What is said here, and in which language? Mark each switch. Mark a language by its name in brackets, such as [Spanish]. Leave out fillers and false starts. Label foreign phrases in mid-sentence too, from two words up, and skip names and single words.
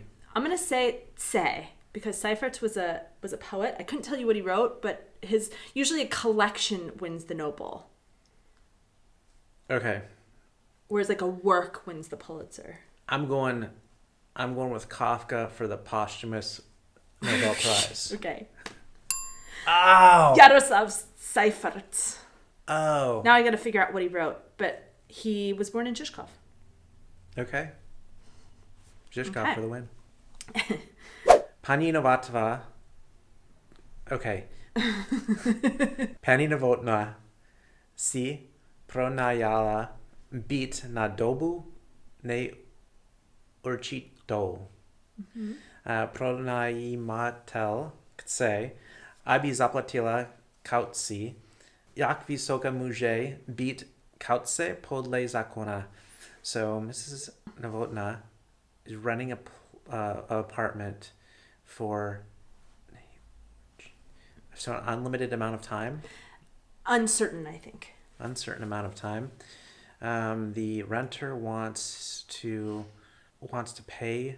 [English] I'm going to say Tse, because Seifert was a poet. I couldn't tell you what he wrote, but usually a collection wins the Nobel. Okay. Whereas a work wins the Pulitzer. I'm going with Kafka for the posthumous Nobel Prize. Okay. Oh! Jaroslav Seifert. Oh. Now I got to figure out what he wrote, but he was born in Žižkov. Okay. Žižkov for the win. [Czech] Pani Novatova. Okay. Pani Novotna si pronajala být na dobu neurčitou. Pronajímatel chce, aby zaplatila kauci. Jak vysoká může být kauce podle zákona? [English] So Mrs. Novotna is renting an apartment for an unlimited amount of time. Uncertain, I think. Uncertain amount of time. The renter wants to pay.